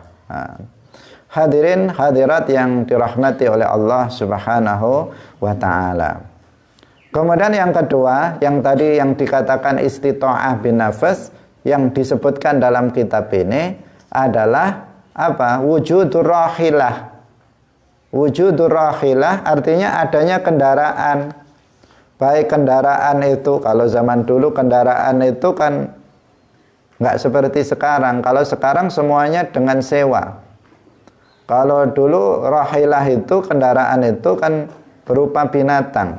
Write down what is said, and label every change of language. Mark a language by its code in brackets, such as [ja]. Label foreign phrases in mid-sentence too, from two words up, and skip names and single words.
[id] Hadirin hadirat yang dirahmati oleh Allah [ar] سبحانه وتعالى. [id] Kemudian yang kedua, yang tadi yang dikatakan [ar] استطاعة بالنفس, [id] yang disebutkan dalam kitab ini adalah apa? [ar] وجود الراحلة. وجود الراحلة [id] artinya adanya kendaraan. Baik kendaraan itu, kalau zaman dulu kendaraan itu kan nggak seperti sekarang. Kalau sekarang semuanya dengan sewa. Kalau dulu rahilah itu, kendaraan itu kan berupa binatang.